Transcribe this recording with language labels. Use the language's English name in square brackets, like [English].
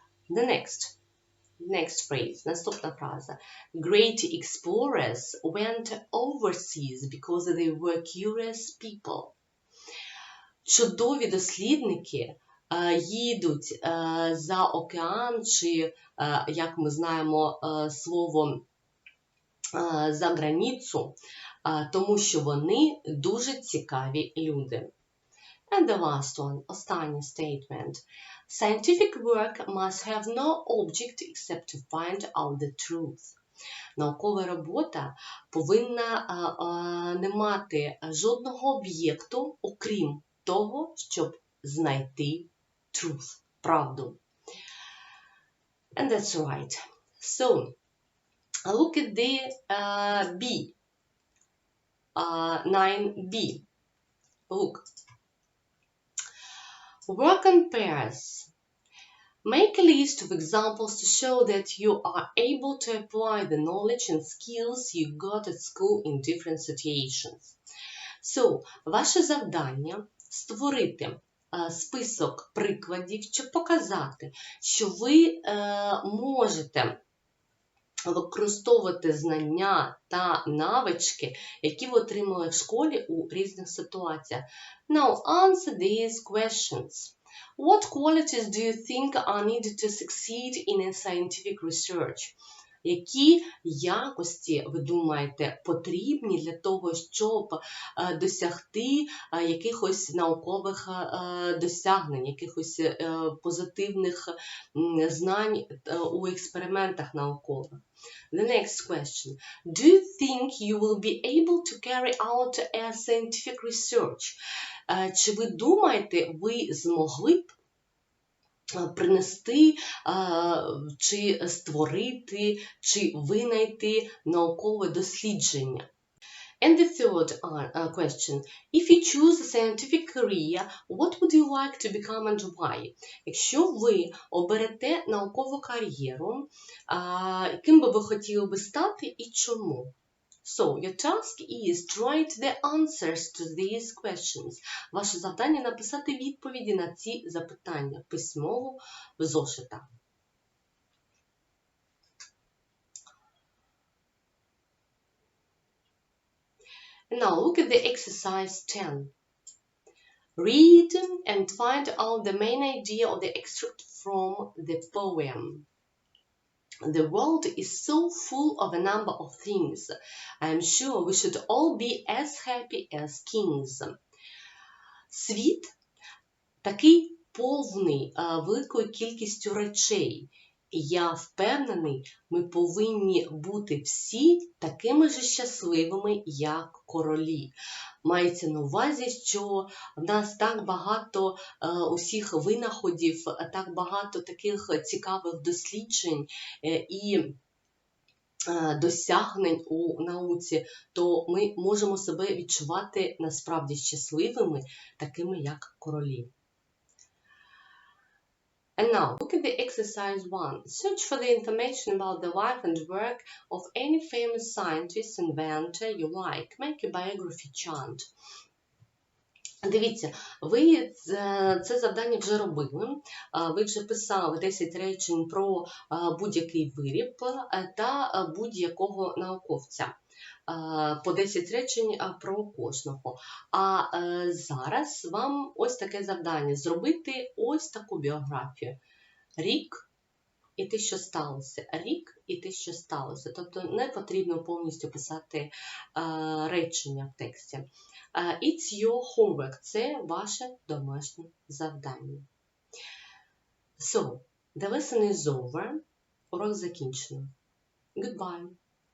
[English] The next phrase, [Ukrainian] наступна фраза. [English] Great explorers went overseas because they were curious people. [Ukrainian] Чудові дослідники їдуть за океан, чи, як ми знаємо слово за границю, тому що вони дуже цікаві люди. [English] And the last one, [Ukrainian] останній [English] statement. Scientific work must have no object except to find out the truth. [Ukrainian] Наукова робота повинна не мати жодного об'єкту, окрім того, щоб знайти [English] truth, [Ukrainian] правду. [English] And that's right. So, look at the B, 9B. Look. Work in pairs. Make a list of examples to show that you are able to apply the knowledge and skills you got at school in different situations. [Ukrainian] So, ваше завдання – створити список прикладів, щоб показати, що ви можете використовувати знання та навички, які ви отримали в школі у різних ситуаціях. [English] Now, answer these questions. What qualities do you think are needed to succeed in a scientific research? [Ukrainian] Які якості, ви думаєте, потрібні для того, щоб досягти якихось наукових досягнень, якихось позитивних знань у експериментах наукових? [English] The next question. Do you think you will be able to carry out a scientific research? [Ukrainian] Чи ви думаєте, ви змогли б принести, чи створити, чи винайти наукове дослідження? [English] And the third question. If you choose a scientific career, what would you like to become and why? [Ukrainian] Якщо ви оберете наукову кар'єру, ким би ви хотіли би стати і чому? [English] So, your task is to write the answers to these questions. [Ukrainian] Ваше завдання написати відповіді на ці запитання письмово в зошитах. [English] Now, look at the exercise 10. Read and find out the main idea of the extract from the poem. The world is so full of a number of things. I am sure we should all be as happy as kings. [Ukrainian] Світ такий повний великою кількістю речей, Я впевнений, ми повинні бути всі такими ж щасливими, як королі. Мається на увазі, що в нас так багато усіх винаходів, так багато таких цікавих досліджень і досягнень у науці, то ми можемо себе відчувати насправді щасливими, такими як королі. [English] And now, look at the exercise 1. Search for the information about the life and work of any famous scientist, inventor you like. Make a biography chart. [Ukrainian] Дивіться, ви це завдання вже робили, ви вже писали 10 речень про будь-який виріб та будь-якого науковця. По 10 речень про кожного. А зараз вам ось таке завдання – зробити ось таку біографію. Рік і те, що сталося. Рік і те, що сталося. Тобто не потрібно повністю писати речення в тексті. [English] It's your homework. [Ukrainian] Це ваше домашнє завдання. [English] So, the lesson is over. [Ukrainian] Урок закінчено. [English] Goodbye.